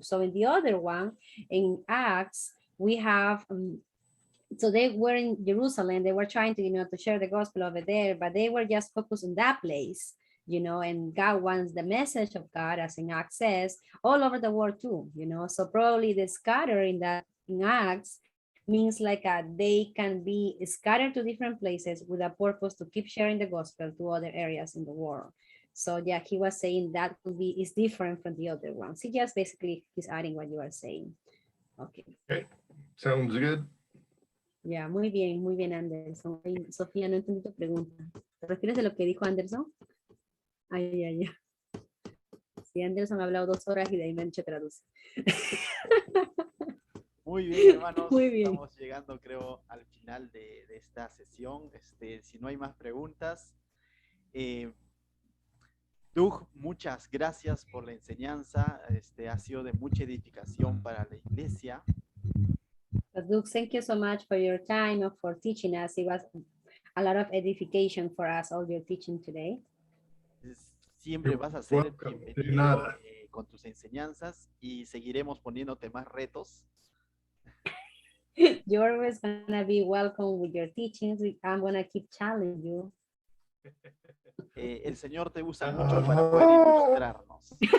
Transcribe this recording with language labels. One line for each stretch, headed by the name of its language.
English: So in the other one, in Acts, we have so they were in Jerusalem, they were trying to to share the gospel over there, but they were just focused on that place, and God wants the message of God, as in Acts says, all over the world too, so probably the scatter in Acts means like they can be scattered to different places with a purpose to keep sharing the gospel to other areas in the world. So yeah, he was saying that is different from the other ones. He just basically is adding what you are saying. Okay. Sounds good.
Spanish: Ya, muy bien, Anderson. Ay, Sofía, no entendí tu pregunta. ¿Te refieres a lo que dijo Anderson? Ay. Sí, Anderson ha hablado 2 horas y de ahí Mencho traduce. Muy bien, hermanos. Muy bien. Estamos llegando, creo, al final de esta sesión. Si no hay más preguntas. Doug, muchas gracias por la enseñanza. Ha sido de mucha edificación para la iglesia.
English: But Doug, thank you so much for your time and for teaching us. It was a lot of edification for us, all your teaching today.
Spanish: Siempre vas a ser bienvenido con tus enseñanzas y seguiremos poniéndote más retos.
English: You're always going to be welcome with your teachings. I'm going to keep challenging you.
Spanish: El Señor te usa mucho para poder ilustrarnos.